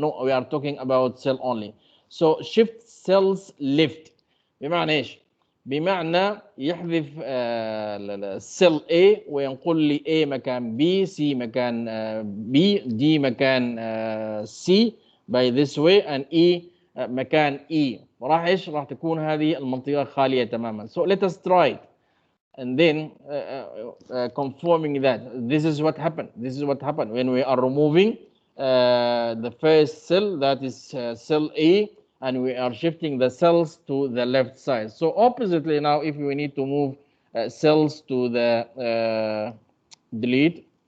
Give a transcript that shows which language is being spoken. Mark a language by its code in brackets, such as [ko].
[en] No, we are talking about cell only. So shift cells left [ar] بمعنى ايش؟ بمعنى يحذف السيل A وينقل لي A مكان B, C مكان B, D مكان C [en] by this way, and E [ar] مكان E. راح ايش؟ راح تكون هذه المنطقة خالية تماما. [en] So let us try it. And then confirming that this is what happened. This is what happened when we are removing the first cell, that is cell A, and we are shifting the cells to the left side. So oppositely now, if we need to move cells to the delete.